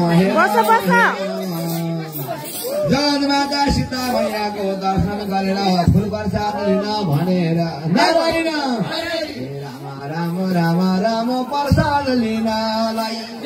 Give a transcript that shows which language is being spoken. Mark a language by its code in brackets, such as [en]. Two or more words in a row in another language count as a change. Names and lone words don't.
[ne] बस, बस। जगन्माता सीता मैयाको दर्शन गरेर फुल प्रसाद लिन भनेर नारायण। हे राम, राम, राम, राम, प्रसाद लिनलाई।